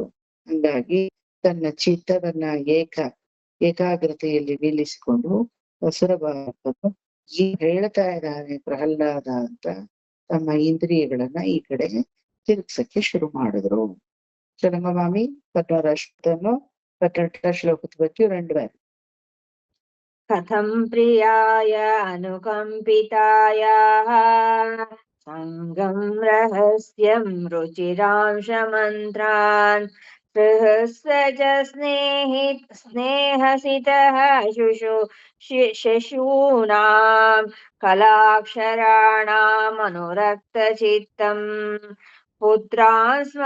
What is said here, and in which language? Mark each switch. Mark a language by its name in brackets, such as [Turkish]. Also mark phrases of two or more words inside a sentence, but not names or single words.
[Kannada] ಹಂಗಾಗಿ ತನ್ನ ಚಿತ್ತವನ್ನ ಏಕಾಗ್ರತೆಯಲ್ಲಿ ನಿಲ್ಲಿಸಿಕೊಂಡು ಅಸುರ ಬಾಲಕರು ಹೇಳ್ತಾ ಇದ್ದಾನೆ ಪ್ರಹ್ಲಾದ ಅಂತ ತಮ್ಮ ಇಂದ್ರಿಯಗಳನ್ನ ಈ ಕಡೆ ತಿರುಗ್ಸಕ್ಕೆ ಶುರು ಮಾಡಿದ್ರು. ಚರಂಗಮಾಮಿ 18 ಶ್ಲೋಕದ ಬಗ್ಗೆ 2 ಬಾರಿ. [Sanskrit] ಕಥಂ ಪ್ರಿಯಾಯ ಅನುಕಂಪಿತಾಯ ಸಂಗಂ ರಹಸ್ಯಂ ರುಚಿರಾಂಶ ಮಂತ್ರಾನ್ ಸಹಸ್ರಜ ಸ್ನೇಹಸಿತಃ ಶಶೂನಾಂ ಕಲಾಕ್ಷರಾಣಾಂ ಅನುರಕ್ತ ಚಿತ್ತಂ ಪುತ್ರಾನ್